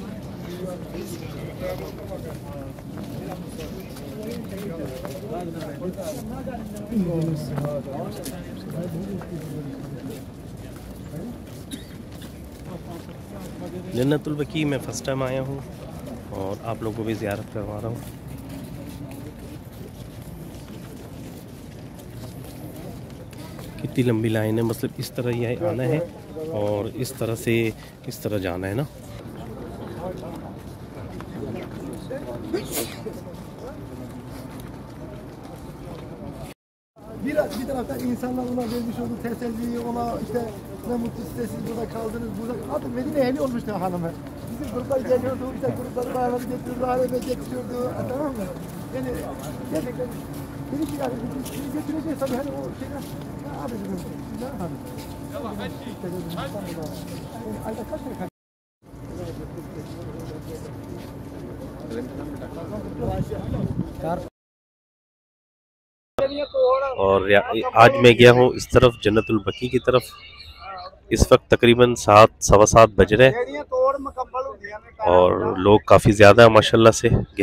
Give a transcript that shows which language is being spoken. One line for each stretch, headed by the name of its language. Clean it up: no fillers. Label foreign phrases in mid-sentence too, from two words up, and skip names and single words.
Hindi: जन्नतुल बकी मैं
English: first time
Hindi: आया हूँ और आप लोगों को भी ज़ियारत करवा रहा हूँ। कितनी लंबी लाइन है, मतलब इस तरह यह आना है और इस तरह से इस तरह जाना है ना।
Turkish: Bir taraftan insanlar ona vermiş olduğu teselliyi, ona işte ne mutlu siz burada kaldınız, burada artık Medine ehli olmuştu hanımı. Bizim gruplar geliyordu, işte grupları bağladı getiriyordu, arabaya getiriyordu, tamam mı? Yani gerçekten beni ki yani götüreceğiz tabii hani o şeyler. Abi dedim, ne yapalım? Ayda kaç kere
Hindi: और आज मैं गया हूँ इस तरफ जन्नतुल बकी की तरफ। इस वक्त तकरीबन 7-7:15 बज रहे हैं और लोग काफ़ी ज़्यादा माशाल्लाह से गए।